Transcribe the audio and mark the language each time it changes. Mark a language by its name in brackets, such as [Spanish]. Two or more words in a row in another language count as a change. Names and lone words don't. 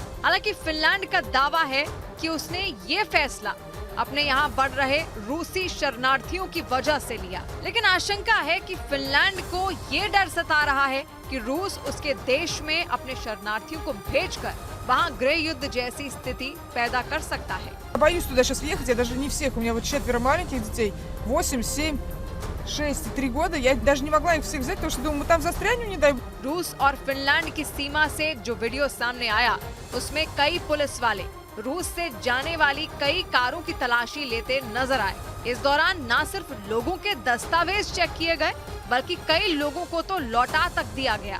[Hindi] हालांकि फिनलैंड का दावा है कि उसने ये फैसला अपने यहाँ बढ़ रहे रूसी शरणार्थियों की वजह से लिया, लेकिन आशंका है कि फिनलैंड को ये डर सता रहा है कि रूस उसके देश में अपने शरणार्थियों को भेजकर वहाँ गृह युद्ध जैसी स्थिति पैदा कर सकता है। [Russian] Боюсь туда сейчас ехать, я даже не всех, у меня вот 4 маленьких детей, 8, 7, 6 и 3 года, я даже не могла их всех взять, потому что думаю, мы там застрянем, не дай бог. [Hindi] रूस और फिनलैंड की सीमा से जो वीडियो सामने आया उसमें कई पुलिस वाले रूस से जाने वाली कई कारों की तलाशी लेते नजर आए। इस दौरान न सिर्फ लोगों के दस्तावेज चेक किए गए बल्कि कई लोगों को तो लौटा तक दिया गया।